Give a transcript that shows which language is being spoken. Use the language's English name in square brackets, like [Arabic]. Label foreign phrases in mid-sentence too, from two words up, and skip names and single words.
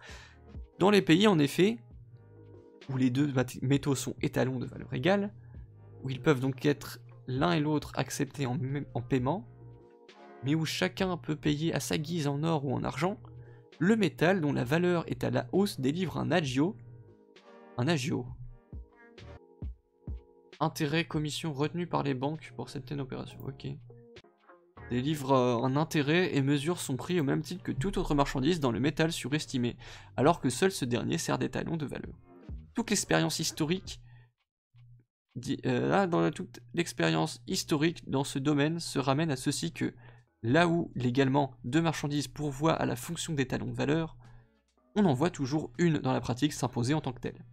[French] Dans les pays, en effet, où les deux métaux sont étalons de valeur égale, où ils peuvent donc être l'un et l'autre acceptés en paiement, mais où chacun peut payer à sa guise en or ou en argent, le métal dont la valeur est à la hausse délivre un agio. Un agio. Intérêt, commission retenu par les banques pour certaines opérations. Ok. Délivre un intérêt et mesure son prix au même titre que toute autre marchandise dans le métal surestimé, alors que seul ce dernier sert d'étalon de valeur. Toute l'expérience historique toute l'expérience historique dans ce domaine se ramène à ceci que, là où légalement deux marchandises pourvoient à la fonction d'étalon de valeur, on en voit toujours une dans la pratique s'imposer en tant que telle.